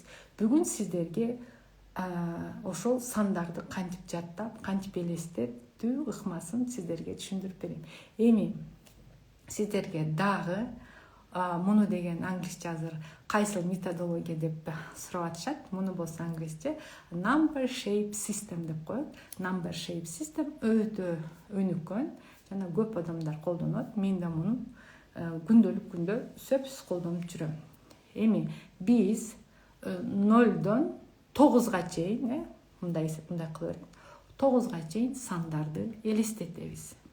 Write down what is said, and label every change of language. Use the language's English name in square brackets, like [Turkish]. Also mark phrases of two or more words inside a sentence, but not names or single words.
[Kyrgyz] Бүгүн сиздерге ошол сандарды кантип жаттап, кантип элестетүү ыкмасын сиздерге түшүндүрүп берем. Эми сиздерге дагы муну деген англисче азыр кайсыл методология деп сурап атышат. Муну болсо англисче [English] number shape system [Kyrgyz] деп коет. [English] Number shape system [Kyrgyz] өтө өнүккөн жана көп адамдар колдонот. Мен да муну күндөлүк күндө сөпсүз колдонуп жүрөм. Эми биз 0-дон 9-га чейин, мындай кылып берем. 9-га чейин сандарды элестетебиз.